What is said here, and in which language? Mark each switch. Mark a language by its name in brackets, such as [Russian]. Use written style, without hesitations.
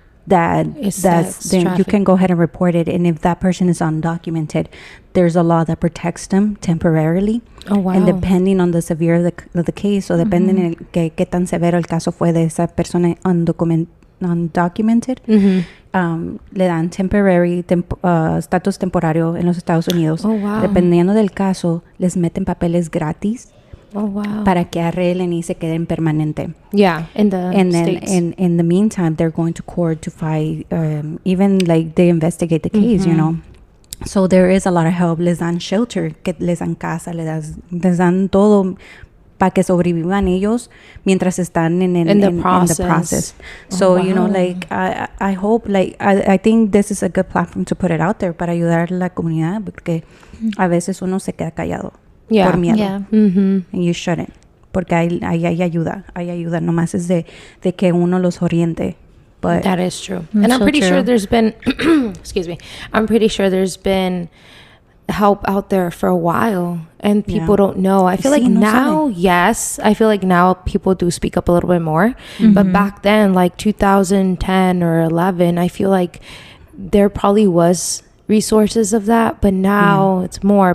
[English] then you can go ahead and report it. And if that person is undocumented, there's a law that protects them temporarily. Oh, wow. And depending on the severity of the case, [Spanish] o [English] depending [Spanish] en qué tan severo el caso fue de esa persona [English] undocumented, [Spanish] le dan [English] temporary status [Spanish] temporario en los Estados Unidos. [English] Oh, wow. [Spanish] Dependiendo del caso, les meten papeles gratis. [English] Oh, wow. [Spanish] Para que arreglen y se queden permanente. [English] Yeah, and then in the meantime, they're going to court to fight, even like they investigate the case, you know. So there is a lot of help. [Spanish] Les dan [English] shelter, [Spanish] que les dan casa, les dan todo para que sobrevivan ellos mientras están [English] in the process. So, you know, like, I hope, like, I think this is a good platform to put it out there [Spanish] para ayudar a la comunidad, porque a veces uno se queda callado. Por miedo. [English] Yeah. And you shouldn't. [Spanish] Porque hay ayuda. Nomás es de que uno los oriente. [English] But that is true. And I'm pretty sure there's been, excuse me, I'm pretty sure there's been help out there for a while. And people don't know. I feel like now, yes, I feel like now people do speak up a little bit more. But back then, like 2010 or 11, I feel like there probably was resources of that, but now it's more.